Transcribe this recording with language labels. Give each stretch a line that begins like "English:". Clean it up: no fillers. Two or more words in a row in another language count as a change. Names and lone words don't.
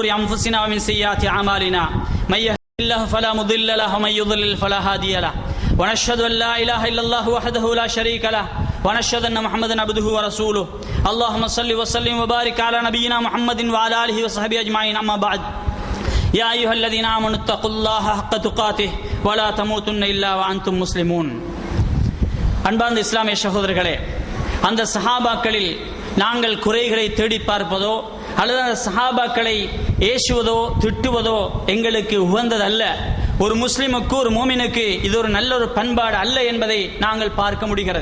Arabic: أنفسنا ومن سيئات أعمالنا من يهده الله فلا مضل له ومن يضلل فلا هادي له ونشهد أن لا إله إلا الله وحده لا شريك له ونشهد أن محمدا عبده ورسوله اللهم صل وسلم وبارك على نبينا محمد وعلى آله وصحبه أجمعين. أما بعد يا أيها الذين آمنوا اتقوا الله حق تقاته ولا تموتن إلا وأنتم مسلمون.
Tamil: அன்பார்ந்த இஸ்லாமிய சகோதரர்களே, அந்த சஹாபாக்களில் நாங்கள் குறைகளை தேடி பார்ப்பதோ அல்லது அந்த சஹாபாக்களை ஏசுவதோ திட்டுவதோ எங்களுக்கு உகந்ததல்ல. ஒரு முஸ்லிமுக்கு, ஒரு மோமினுக்கு இது ஒரு நல்ல ஒரு பண்பாடு அல்ல என்பதை நாங்கள் பார்க்க முடிகிறது.